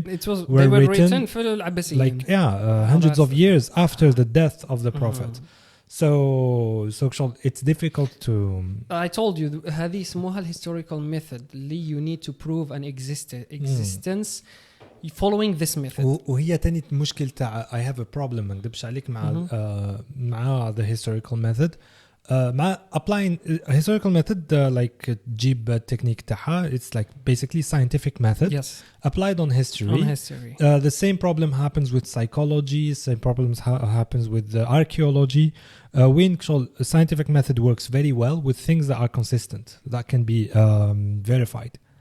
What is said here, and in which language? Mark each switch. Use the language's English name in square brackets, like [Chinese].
[English] they were written [Arabic] في العباسيين [English] like hundreds of years after the death of the prophet. So it's difficult to. I told you [Arabic] هذه اسمها [English] historical method [Arabic] اللي [English] you need to prove an existence following this method. [Arabic] وهي تاني مشكلة تاع [English] I have a problem [Arabic] ما نكذبش عليك مع [English] the historical method. [Arabic] مع [English] applying historical method like [Arabic] تجيب [English] technique تاعها it's like basically scientific method applied on history. The same problem happens with psychology, same problems happens with archaeology. When scientific method works very well with things that are consistent that can be verified